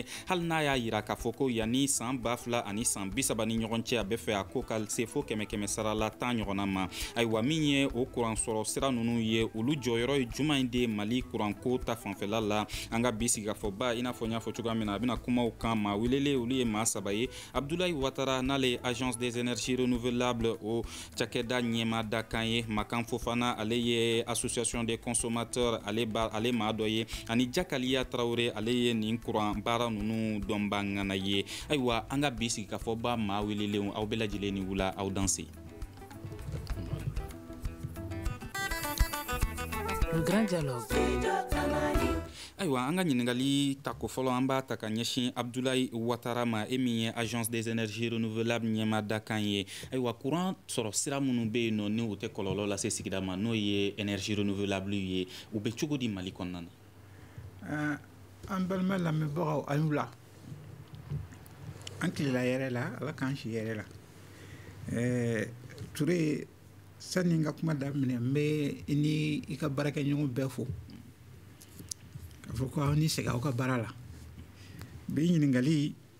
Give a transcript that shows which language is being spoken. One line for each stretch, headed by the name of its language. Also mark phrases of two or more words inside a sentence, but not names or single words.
Bambara: hali n'a y'a yira k'a fɔ ko yanni san 2000 ani san 30 ni ɲɔgɔn cɛ a bɛ fɛ a ko ka se fo kɛmɛ sara la 10 ɲɔgɔnna ma ayiwa min ye o kuran sɔrɔ sira ninnu ye olu jɔyɔrɔ ye juman de Mali kuranko ta fanfɛla la an ka bi sigi ka fɔ ba i n'a fɔ n y'a fɔ cogoya min na a bɛna kumaw kan maa welele olu ye maa saba ye Abdoulaye Ouattara n'ale
French: agence des énergies renouvelables
Bambara: o cakɛda ɲɛmaa da kan ye Makan Fofana ale ye
French: association des consommateurs
Bambara: ale maa dɔ ye ani Jakaliya Traoré ale ye nin kuran baara ninnu dɔnba ŋana ye ayiwa an ka bi sigi ka fɔ ba maa welelenw aw bɛɛ lajɛlen ni wula aw danse.
French: Le grand dialogue.
Bambara: Ayiwa an ka ɲiningali ta ko fɔlɔ an b'a ta ka ɲɛsin Abdoulaye Ouattara ma e min ye
French: agence des énergies renouvelables
Bambara: ɲɛmaa da kan ye ayiwa kuran sɔrɔ sira minnu bɛ yen nɔ ni o tɛ kɔlɔlɔ lase sigida ma n'o ye
French: énergie renouvelable
Bambara: ye u bɛ cogo di Mali kɔnɔna na. An balima lamɛnbagaw a y'u la an tilela yɛrɛ la ala k'an si yɛrɛ la Ture sani n ka kuma daminɛ n bɛ i ni i ka baarakɛɲɔgɔn bɛɛ fo k'a fɔ ko aw ni segin aw ka baara la bi ɲiningali